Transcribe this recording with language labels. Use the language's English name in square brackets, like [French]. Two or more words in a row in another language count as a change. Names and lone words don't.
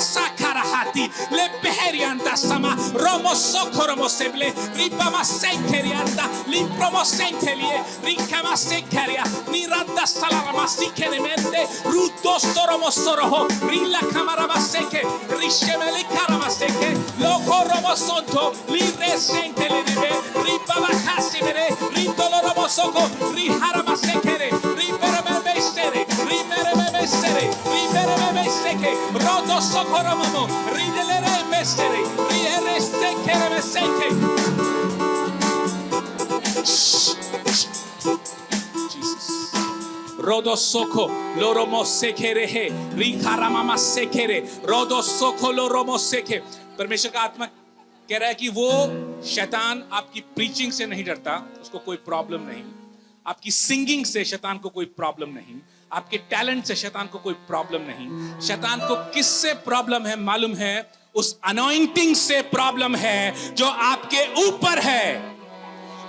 [Hindi] Sakarahati, Le Beherianda Sama, Romo Sokoromo Seble, Ribama Senkerianda, Lipromo Senkelie, Rikama Senkeria, Niranda Salarama Sikenemende, Ruto Soromo Soroho, Rilla Camarama Seke, Rishemeli Karama Seke, Loco Romo Sonto, Lire Senkele, Ribama Casimere, Ritoloromo Soko, Riharama Sekere, Riberame Mestere, Rimereme Mestere, Ribereme Meseke, Rodo Sokoromo, Ridelere Mestere, Riere Sekere Meseke. Jesus. Rodo Soko, Loromo Sekere, Rikaramama Sekere, Rodo Soko, Loromo Seke. परमेश्वर का आत्मा कह रहा है कि वो शैतान आपकी प्रीचिंग से नहीं डरता, उसको कोई प्रॉब्लम नहीं। आपकी सिंगिंग से शैतान को कोई प्रॉब्लम नहीं, आपके टैलेंट से शैतान को कोई प्रॉब्लम नहीं। शैतान को किससे प्रॉब्लम है मालूम है? उस अनॉइंटिंग से प्रॉब्लम है जो आपके ऊपर है।